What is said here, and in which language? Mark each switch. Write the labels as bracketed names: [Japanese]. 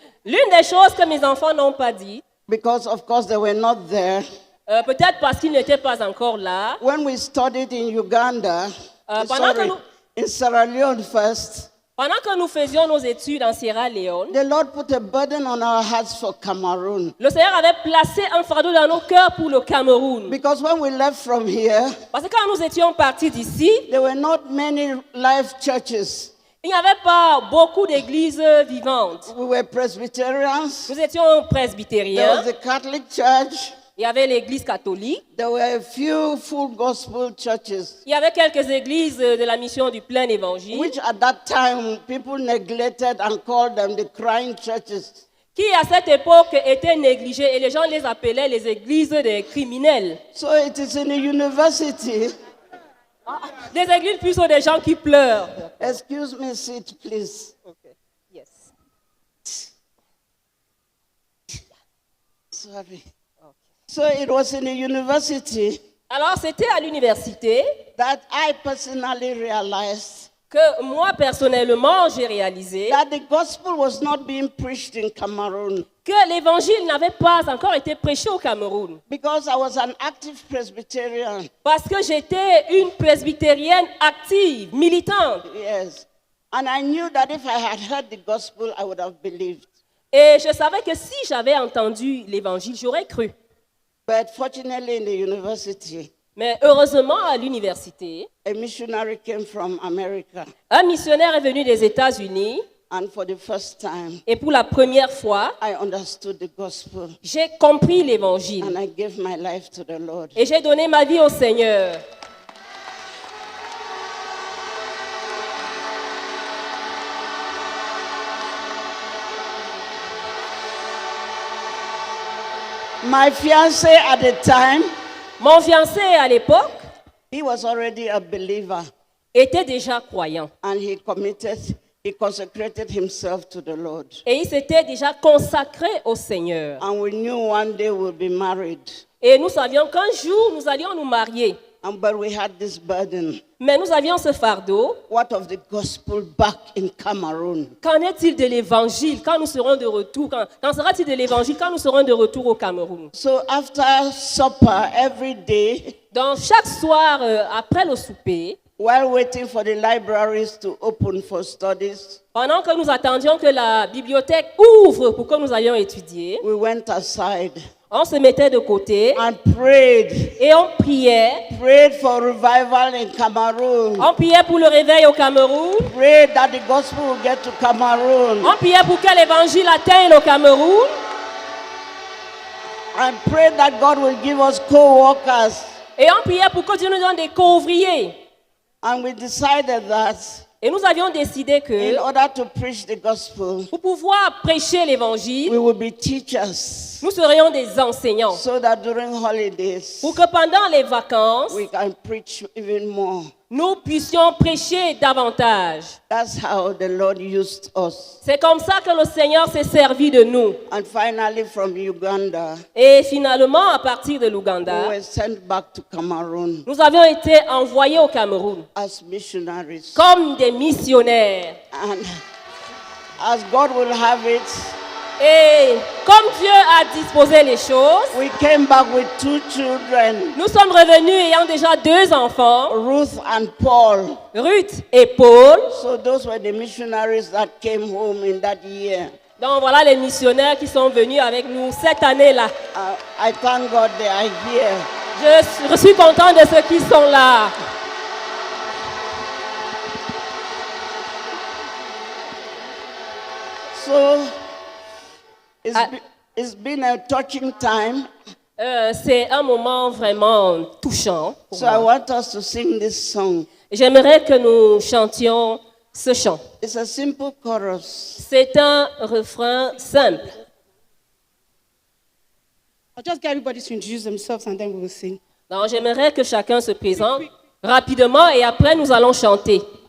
[French] L'une des choses que mes enfants n'ont pas dit. [English] Because of course they were not there. [French] Peut-être parce qu'ils n'étaient pas encore là. [English] When we studied in Uganda, in Sierra Leone first. [French] Pendant que nous faisions nos études en Sierra Leone, [English] the Lord put a burden on our hearts for Cameroon. [French] Le Seigneur avait placé un fardeau dans nos cœurs pour le Cameroun. [English] Because when we left from here, [French] parce que quand nous étions partis d'ici, [English] there were not many live churches. [French] Il n'y avait pas beaucoup d'églises vivantes. [English] We were Presbyterians. [French] Nous étions presbytériens. [English] There was a Catholic church. [French] Il y avait l'église catholique. [English] There were a few full gospel churches. [French] Il y avait quelques églises de la mission du plein évangile. [English] Which at that time people neglected and called them the crying churches. [French] Qui à cette époque étaient négligées et les gens les appelaient les églises des criminels. [English] So it is in the university. [French] Des églises plutôt des gens qui pleurent. [English] Excuse me, sit please. Okay. Yes. Sorry. So it was in the university. [French] Alors c'était à l'université [English] that I personally realized [French] que moi personnellement j'ai réalisé [English] that the gospel was not being preached in Cameroon. [French] Que l'évangile n'avait pas encore été prêché au Cameroun. [English] Because I was an active Presbyterian. [French] Parce que j'étais une presbytérienne active, militante. [English] Yes. And I knew that if I had heard the gospel, I would have believed. [French] Et je savais que si j'avais entendu l'évangile, j'aurais cru. [English] But fortunately in the university, [French] mais heureusement à l'université, [English] a missionary came from America. [French] Un missionnaire est venu des États-Unis. [English] And for the first time, [French] et pour la première fois, [English] I understood the gospel. [French] J'ai compris l'évangile. [English] And I gave my life to the Lord. [French] Et j'ai donné ma vie au Seigneur. [English] My fiancé at the time, [French] mon fiancé à l'époque, [English] he was already a believer. [French] Était déjà croyant. [English] And he consecrated himself to the Lord. [French] Et il s'était déjà consacré au Seigneur. [English] And we knew one day we'll be married. [French] Et nous savions qu'un jour nous allions nous marier. [English] But we had this burden. [French] Mais nous avions ce fardeau. [English] What of the gospel back in Cameroon? [French] Qu'en est-il de l'évangile quand nous serons de retour? Qu'en sera-t-il de l'évangile quand nous serons de retour au Cameroun? [English] So after supper every day, [French] donc chaque soir après le souper, [English] while waiting for the libraries to open for studies, [French] Pendant que nous attendions que la bibliothèque ouvre pour que nous allions étudier, [English] we went aside [French] on se mettait de côté [English] and prayed. [French] et on priait. [English] Prayed for revival in Cameroon. [French] On priait pour le réveil au Cameroun. [English] Prayed that the gospel will get to Cameroon. [French] On priait pour que l'évangile atteigne au Cameroun. [English] And prayed that God will give us co-workers. [French] Et on priait pour que Dieu nous donne des co-ouvriers. [English] And we decided that [French] Et nous avions décidé que [English] in order to preach the gospel, [French] pour pouvoir prêcher l'évangile, [English] we would be teachers. [French] nous serions des enseignants. [English] So that during holidays, [French] Pour que pendant les vacances, [English] we can preach even more. [French] nous puissions prêcher davantage. [English] That's how the Lord used us. [French] C'est comme ça que le Seigneur s'est servi de nous. [English] And finally from Uganda, [French] Et finalement, à partir de [English] we [French] l'Ouganda, [English] were sent back to Cameroon [French] nous avions été envoyés au Cameroun [English] as missionaries. [French] comme des missionnaires. [English] And as God will have it, [French] Et comme Dieu a disposé les choses, [English] we came back with 2 children, [French] nous sommes revenus ayant déjà 2 enfants, [English] Ruth and Paul. [French] Ruth et Paul. [English] So those were the missionaries that came home in that year. [French] Donc voilà les missionnaires qui sont venus avec nous cette année-là. [English] I thank God they are here. [French] Je suis content de ceux qui sont là. [English] So it's been a touching time. [French] C'est un moment vraiment touchant. Pour [English] So [French] moi. [English] I want us to sing this song. [French] J'aimerais que nous chantions ce chant. [English] It's a simple chorus. [French] C'est un refrain simple. [English] I'll just get everybody to introduce themselves and then we will sing. [French] Donc j'aimerais que chacun se présente rapidement et après nous allons chanter.